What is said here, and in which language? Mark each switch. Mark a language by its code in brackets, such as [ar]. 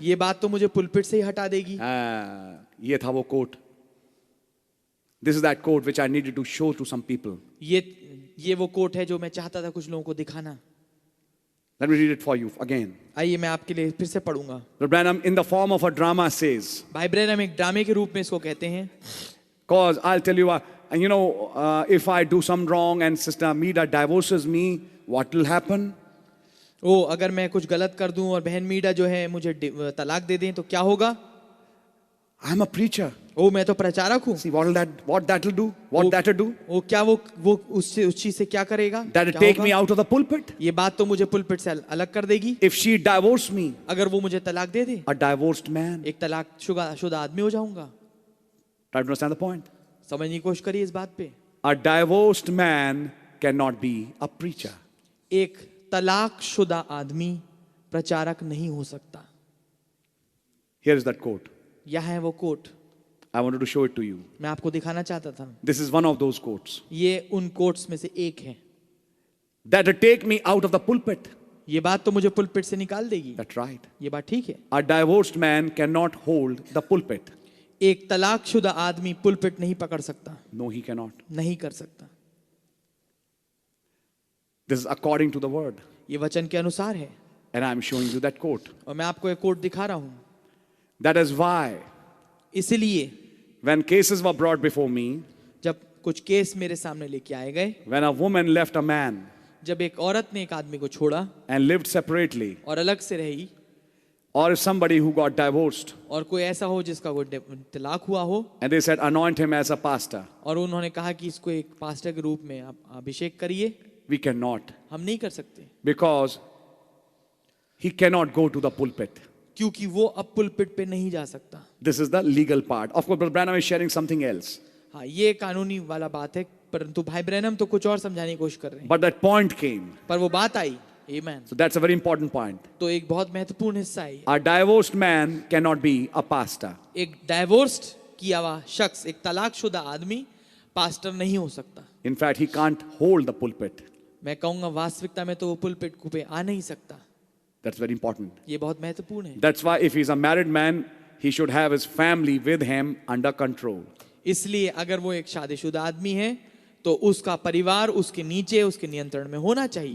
[hi] ये बात तो मुझे पुलपिट से ही हटा देगी। ये था वो quote. [en] This is that quote which I needed to show to some people. [hi] ये वो कोट है जो मैं चाहता था कुछ लोगों को दिखाना। [en] Let me read it for you again. [hi] आइए मैं आपके लिए फिर से पढ़ूंगा। [en] Brother Branham, in the form of a drama, says, [hi] भाई ब्रैनम एक ड्रामे के रूप में इसको कहते हैं। [en] cause I'll tell you, if I do some wrong and Sister Amida divorces me, what will happen? [hi] अगर मैं कुछ गलत कर दूं और बहन मीडा जो है मुझे तलाक दे दें तो क्या होगा? [en] I'm a preacher. [hi] मैं तो प्रचारक हूँ। [en] See, what that will do? What that will do? [hi] क्या वो उस चीज से क्या करेगा? [en] That will take me out of the pulpit. [hi] ये बात तो मुझे पुलपिट से अलग कर देगी। [en] If she divorced me, [hi] अगर वो मुझे तलाक दे दे, [en] a divorced man. [hi] एक तलाकशुदा आदमी हो जाऊंगा। [en] Try to understand the point. [hi] समझने की कोशिश करिए इस बात पे। [en] A divorced man cannot be a preacher. [hi] एक तलाकशुदा आदमी प्रचारक नहीं हो सकता। [en] Here is that quote. [hi] यह है वो coat. [en] I wanted to show it to you. [hi] मैं आपको दिखाना चाहता था। [en] This is one of those quotes. [hi] ये उन कोट्स में से एक है। [en] That will take me out of the pulpit. [hi] ये बात तो मुझे पुलपिट से निकाल देगी। [en] That's right. [hi] ये बात ठीक है। [en] A divorced man cannot hold the pulpit. [hi] एक तलाकशुदा आदमी पुलपिट नहीं पकड़ सकता। [en] No, he cannot. [hi] नहीं कर सकता। [en] This is according to the word. [hi] ये वचन के अनुसार है। [en] And I'm showing you that quote. [hi] और मैं आपको एक कोट दिखा रहा हूं। [en] That is why [hi] इसलिए [en] when cases were brought before me, [hi] जब कुछ केस मेरे सामने लेके आए गए, [en] when a woman left a man [hi] जब एक औरत ने एक आदमी को छोड़ा [en] and lived separately, [hi] और अलग से रही, [en] or somebody who got divorced, [hi] और कोई ऐसा हो जिसका कोई तलाक हुआ हो, [en] and they said anoint him as a pastor, [hi] और उन्होंने कहा कि इसको एक पास्टर के रूप में आप अभिषेक करिए, [en] we cannot, [hi] हम नहीं कर सकते, [en] because he cannot go to the pulpit. [hi] क्योंकि वो अब पुलपिट पे नहीं जा सकता। [en] This is the legal part. Of course, Brother Branham is sharing something else. [hi] हाँ, ये कानूनी वाला बात है, परंतु भाई ब्रैनम तो कुछ और समझाने की कोशिश कर रहे हैं। [en] But that point came. [hi] पर वो बात आई। Amen. [en] So that's a very important point. [hi] तो एक बहुत महत्वपूर्ण हिस्सा है। [en] A divorced man cannot be a pastor. [hi] एक डाइवोर्स्ड किया हुआ शख्स, एक तलाकशुदा आदमी पास्टर नहीं हो सकता। [en] In fact, he can't hold the pulpit. [hi] मैं कहूंगा वास्तविकता में तो वो पुलपिट पे आ नहीं सकता। [en] That's very important. [hi] ये बहुत महत्वपूर्ण है। [en] That's why if he's a married man, he should have his family with him under control. [hi] इसलिए अगर वो एक शादीशुदा आदमी है तो उसका परिवार उसके नीचे, उसके नियंत्रण में होना चाहिए।